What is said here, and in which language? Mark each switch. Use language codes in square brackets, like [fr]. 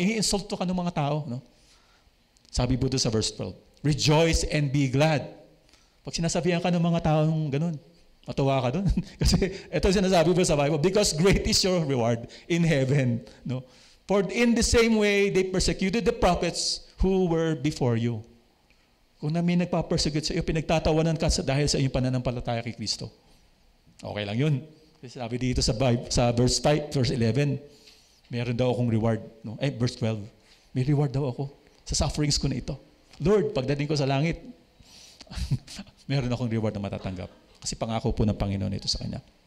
[tl] Ini-insulto ka ng mga tao, no? Sabi po doon sa verse 12, [en] rejoice and be glad. [tl] Pag sinasabihan ka ng mga taong ganun, matuwa ka doon. Kasi ito sinasabi po sa Bible, [en] because great is your reward in heaven, no? For in the same way, they persecuted the prophets who were before you. [tl] Kung na may nagpa-persecute sa iyo, pinagtatawanan ka dahil sa iyong pananampalataya kay Kristo. Okay lang yun. Sabi dito sa Bible, sa verse 5, verse 11, meron daw akong reward. No? Verse 12, may reward daw ako sa sufferings ko na ito. Lord, pagdating ko sa langit, meron akong reward na matatanggap. Kasi pangako po ng Panginoon ito sa kanya.